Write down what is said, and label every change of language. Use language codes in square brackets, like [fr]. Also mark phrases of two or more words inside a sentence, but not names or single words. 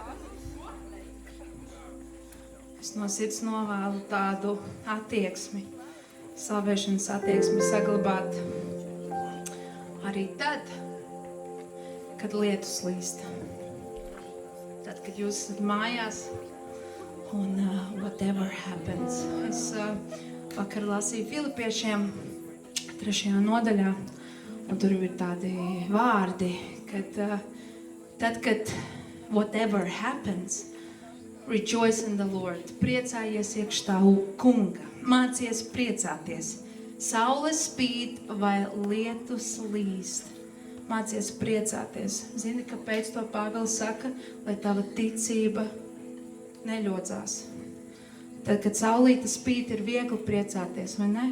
[lv] Es no sirds novēlu tādu attieksmi, slavēšanas attieksmi saglabāt arī tad, kad lietus līst. Tad, kad jūs esat mājās un [en] whatever happens. [lv] Es vakar lasīju Filipiešiem 3. nodaļā, un tur ir tādi vārdi, kad tad, kad [en] whatever happens, rejoice in the Lord. [lv] Priecājies iekš tā kunga. Mācies priecāties. Saule spīd vai lietus līst. Mācies priecāties. Zini, kāpēc to Pāvils saka? Lai tava ticība neļodzās. Tad, kad saulīte spīd, ir viegli priecāties, vai ne?